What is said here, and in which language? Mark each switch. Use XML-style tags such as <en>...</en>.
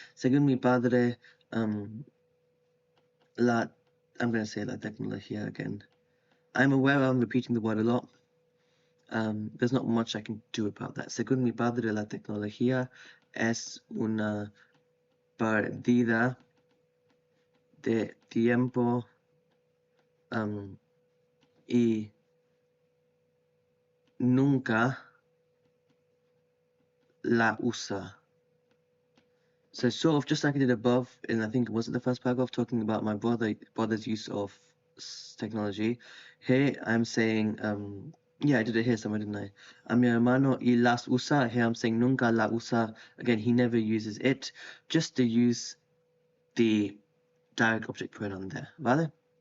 <es>Según mi padre,</es> <en>I'm going to say la tecnología again. I'm aware I'm repeating the word a lot. There's not much I can do about that.</en> <es>Según mi padre, la tecnología es una pérdida de tiempo y nunca la usa.</es> <en>So sort of just like I did above, and I think was it the first paragraph talking about my brother's use of technology. Here I'm saying, yeah, I did it here somewhere, didn't I?</en> <es>A mi hermano y las usa.</es> <en>Here I'm saying</en> <es>nunca la usa.</es> <en>Again, he never uses it. Just to use the direct object pronoun there, ¿vale?</en>